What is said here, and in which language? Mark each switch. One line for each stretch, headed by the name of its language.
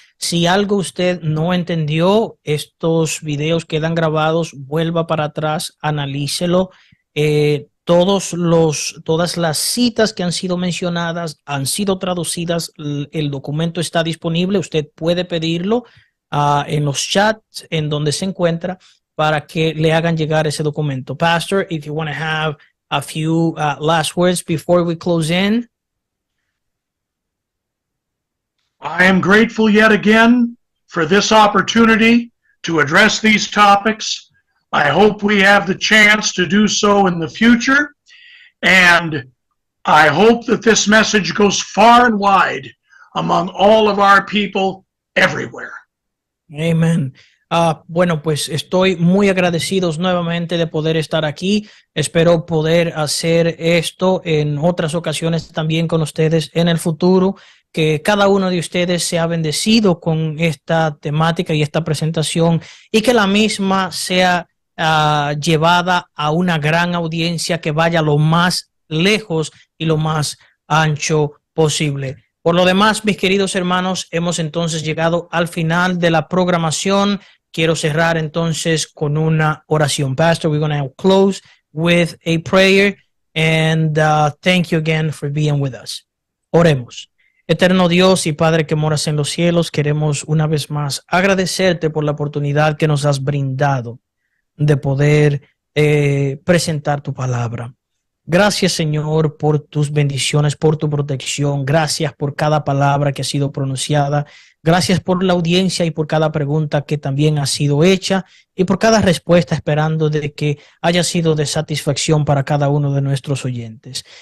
Spanish: Si algo usted no entendió, estos videos quedan grabados, vuelva para atrás, analícelo. Todas las citas que han sido mencionadas han sido traducidas. El documento está disponible. Usted puede pedirlo en los chats en donde se encuentra para que le hagan llegar ese documento.
English: Pastor, if you want to have a few last words before we close in. I am grateful yet again for this opportunity to address these topics. I hope we have the chance to do so in the future, and I hope that this message goes far and wide among all of our people everywhere. Amen.
Spanish: Bueno, pues estoy muy agradecido nuevamente de poder estar aquí. Espero poder hacer esto en otras ocasiones también con ustedes en el futuro. Que cada uno de ustedes sea bendecido con esta temática y esta presentación, y que la misma sea llevada a una gran audiencia que vaya lo más lejos y lo más ancho posible. Por lo demás, mis queridos hermanos, hemos entonces llegado al final de la programación. Quiero cerrar entonces con una oración.
English: Pastor, we're going to close with a prayer, and thank you again for being with us.
Spanish: Oremos. Eterno Dios y Padre que moras en los cielos, queremos una vez más agradecerte por la oportunidad que nos has brindado de poder presentar tu palabra. Gracias, Señor, por tus bendiciones, por tu protección. Gracias por cada palabra que ha sido pronunciada. Gracias por la audiencia y por cada pregunta que también ha sido hecha, y por cada respuesta, esperando de que haya sido de satisfacción para cada uno de nuestros oyentes.